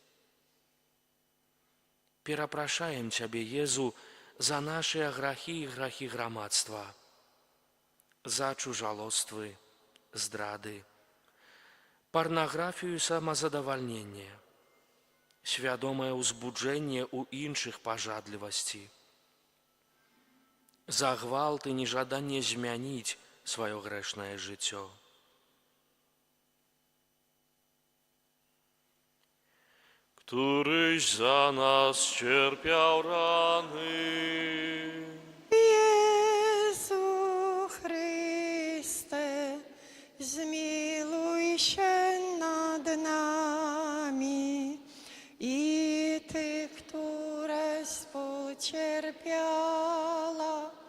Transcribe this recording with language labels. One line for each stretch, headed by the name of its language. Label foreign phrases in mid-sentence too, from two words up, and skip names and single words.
Belarusian: Перапрашаем цябе, Езу, за нашыя грахі і грахі грамадства, за чужалоствы, здрады, парнаграфію і самазадавальненне, свядомае ўзбуджэнне ў іншых пажадлівасці, за гвалт і нежаданне змяніць сваё грэшнае жыццё.
Polish: Któryś za nas cierpiał rany. Jezu Chryste, zmiłuj się nad nami i tych, które współcierpiała.